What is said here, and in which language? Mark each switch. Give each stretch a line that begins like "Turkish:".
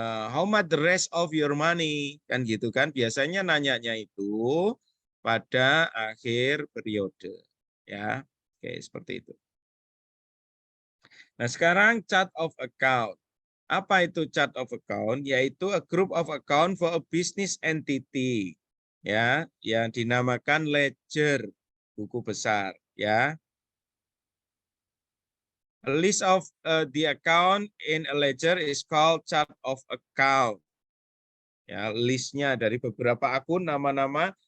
English: How much the rest of your money?
Indonesian: Kan gitu kan. Biasanya nanyanya itu pada akhir periode. Ya, oke seperti itu. Nah sekarang chart of account. Apa itu chart of account? Yaitu
English: a group of account for a business entity.
Indonesian: Ya, yang dinamakan ledger, buku besar. Ya,
English: a list of the account in a ledger is called chart of account.
Indonesian: Ya, listnya dari beberapa akun nama-nama.